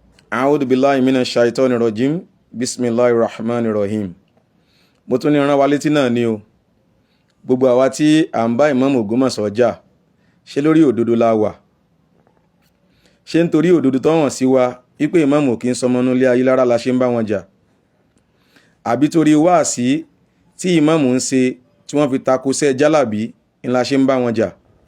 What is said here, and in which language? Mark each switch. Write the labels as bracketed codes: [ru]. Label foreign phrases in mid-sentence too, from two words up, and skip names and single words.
[ar] أعوذ بالله من الشيطان الرجيم بسم الله الرحمن الرحيم. [yo] Mo tún ní rán wa létí náà ni o. Gbogbo àwa tí à ń bá Ìmáàmù Ògbómọ̀ṣọ́ jà, ṣé lórí òdodo la wà? Ṣé nítorí òdodo tó hàn sí wa wípé Ìmáàmù kì í sọmọnú ilé ayé lára la ṣe ń bá wọn jà? Àbí torí wáàsí tí Ìmáàmù ń ṣe tí wọ́n fi tako sẹ́ jálàbí ni la ṣe ń bá wọn jà?